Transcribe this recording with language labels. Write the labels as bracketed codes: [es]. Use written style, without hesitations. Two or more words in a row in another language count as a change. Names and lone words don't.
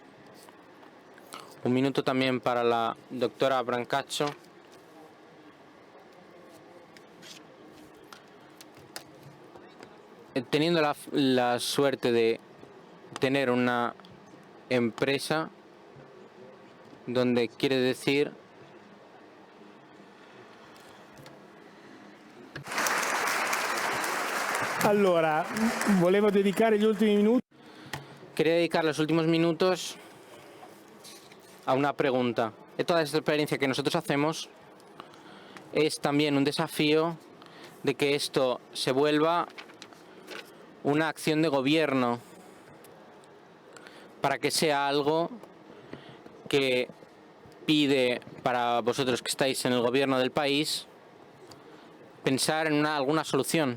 [es] Un minuto también para la doctora Brancaccio. Teniendo la suerte de tener una empresa donde quiere decir [it] Allora, volevo dedicare gli ultimi minuti. [es] Quería dedicar los últimos minutos a una pregunta. Toda esta experiencia que nosotros hacemos es también un desafío de que esto se vuelva una acción de gobierno, para que sea algo que pide, para vosotros que estáis en el gobierno del país, pensar en alguna solución.